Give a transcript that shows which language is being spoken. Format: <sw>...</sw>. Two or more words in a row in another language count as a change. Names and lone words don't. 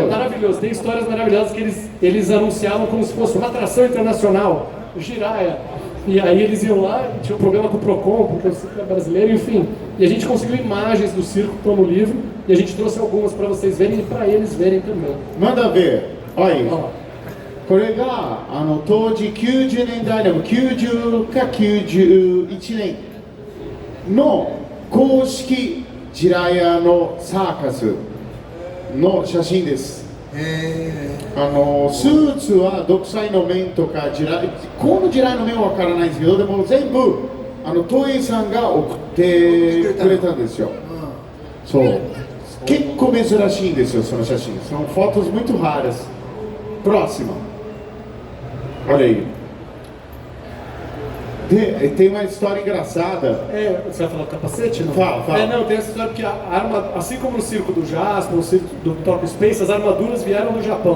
<pt>É maravilhoso, tem histórias maravilhosas que eles anunciavam como se fosse uma atração internacional, o Jiraiya. E aí eles iam lá, tinha um problema com o Procon, porque o circo é brasileiro, enfim. E a gente conseguiu imagens do circo que estão no livro, e a gente trouxe algumas para vocês verem e para eles verem também. Manda ver. Olha aí. Ó,</pt> <ja>これが当時90年代でも90か91年の公式ジラヤのサーカスの写真です。スーツは独裁の面とかこのジラヤの面はわからないんですけど、でも全部東映さんが送ってくれたんですよ。そう。結構珍しいんですよ、その写真。</ja> <pt>São fotos muito raras. Próxima. Olha aí. Tem uma história engraçada. você vai falar do capacete? Não? Fala. Não, tem essa história porque a arma, assim como no circo do Jasper, no circo do Top Space, as armaduras vieram do Japão.</pt>